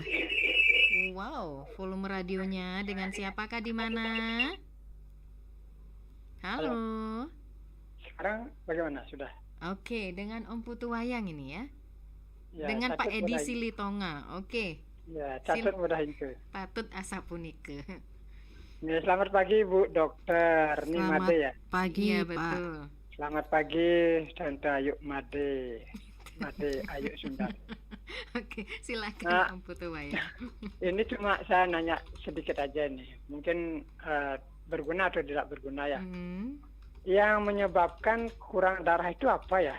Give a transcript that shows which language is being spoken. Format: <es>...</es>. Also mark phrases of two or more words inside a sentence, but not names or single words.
<id>Wow, volume radionya dengan siapakah di mana? Halo. Sekarang bagaimana sudah? Oke, dengan Om Putu Wayang ini ya. Ya, dengan Pak Catut Edi mudah- Silitonga. Oke. Ya, Catut mudah itu.</id> <ban>Patut asapunike.</ban> <id>Ya, selamat pagi Bu Dokter Nimade ya. Pagi Iya, Pak. betul. Selamat pagi Tante Ayu Made. Made Ayu Sundar. Oke, silakan Nah, Om Putu Wayang. Ini cuma saya nanya sedikit aja nih. Mungkin berguna atau tidak berguna ya. Yang menyebabkan kurang darah itu apa ya?</id>